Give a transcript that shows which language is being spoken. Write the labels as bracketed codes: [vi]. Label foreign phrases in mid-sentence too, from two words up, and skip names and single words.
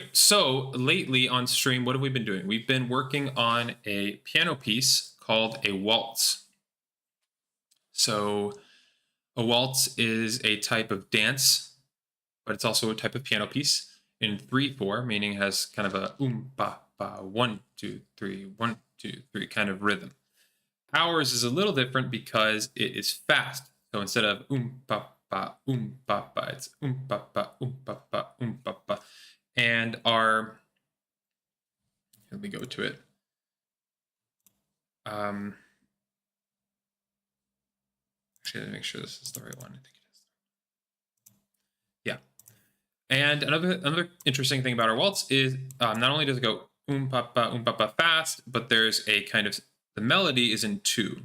[en] So lately on stream, what have we been doing? We've been working on a piano piece called a waltz. So a waltz is a type of dance, but it's also a type of piano piece in 3/4, meaning it has kind of a ba ba 1 2 3 1 2 3 kind of rhythm. Ours is a little different because it is fast. So instead of ba ba it's ba ba ba ba ba. And our, let me go to it. Actually, let me make sure this is the right one. I think it is. Yeah. And another interesting thing about our waltz is not only does it go pa pa fast, but there's a kind of, the melody is in 2.